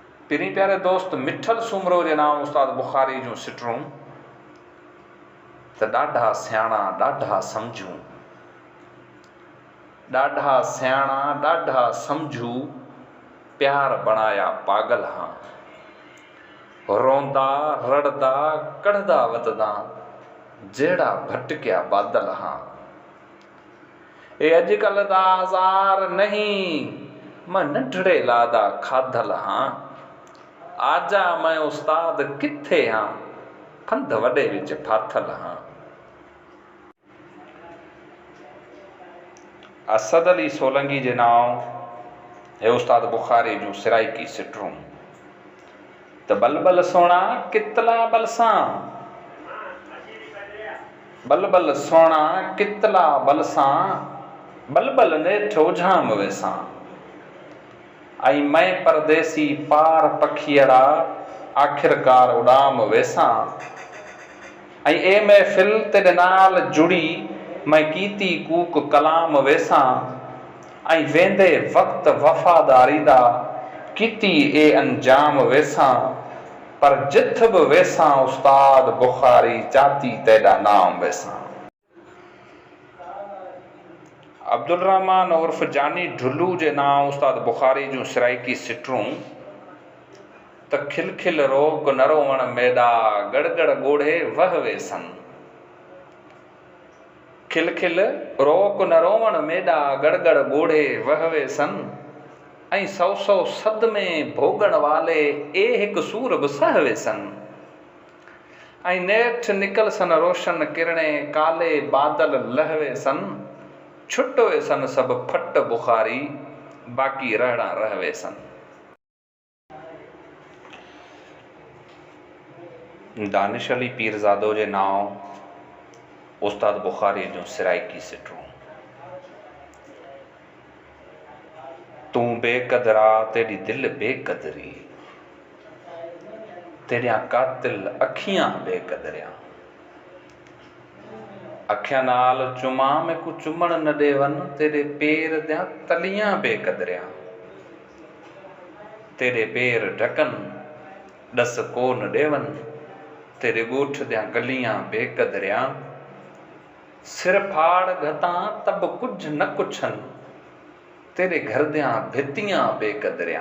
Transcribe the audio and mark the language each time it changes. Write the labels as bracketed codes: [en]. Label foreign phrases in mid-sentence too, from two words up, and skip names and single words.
[sd] पिरी प्यारे दोस्त मिठल सुमरो जे नाम उस्ताद बुखारी जूं सिटरूं त [skr] ॾाढा सियाणा ॾाढा सम्झूं, ॾाढा सियाणा ॾाढा सम्झू प्यार बणाया पागल हाँ। रोंदा रड़दा कढ़दा वतदा जहिड़ा भटकिया बादल हाँ। ए अॼुकल्ह दा आज़ार नहीं मैं नंढड़े लादा खाधल हाँ। आजा मैं उस्ताद किथे हाँ फंद वॾे विच फाथल हाँ। [sd] असद अली सोलंगी जे नाम हे उस्ताद बुखारी जूं सिराइकी सिटरूं त [skr] बलबल सोना कितला बलसां, बलबल सोना कितला बलसां बलबल नेठ उझाम वेसां। आई मैं परदेसी पार पखियड़ा आखिरकार उड़ाम वेसां। आई ए महफिल तेरे नाल जुड़ी मैं कीती कूक कलाम वेसां। आई वेंदे वक्त वफादारी दा कीती ए अंजाम वेसां। पर जिथ भी वेसां उस्ताद बुखारी चाती तेरा नाम वेसां। [sd] अब्दुल रहमान उर्फ जानी ढुल्लू जे नाम उस्ताद बुखारी जूं सिराइकी सिटरूं त [skr] खिल खिल रोक न रोवण मेडा गड़गड़ ॻोढ़े वह वेसन। खिल खिल रोक न रोवण मेडा गड़गड़ ॻोढ़े वह वेसन। ऐं सौ सौ सद में भोगण वाले ए हिक सूर बि सह वेसन। ऐं नेठ निकल सन रोशन किरणे काले बादल लह वेसन। छुट वेसन सब फट बुखारी बाक़ी रहणा रह वेसन। [sd] दानिश अली पीरज़ादो जे नाम उस्ताद बुखारी जूं सिराइकी सिटरूं [skr] तू बेकदरा तेरी दिल बेकदरी तेरिया कातिल अखियां बेकदरिया। अखियां नाल चुमा में को चुमण न देवन तेरे पैर दियां तलियां बेकदरिया। तेरे पैर ढकन दस को न देवन तेरे गोठ दियां गलियां बेकदरिया। सिर फाड़ घता तब कुछ न कुछन तेरे घर दियां भितियां बेकदरिया।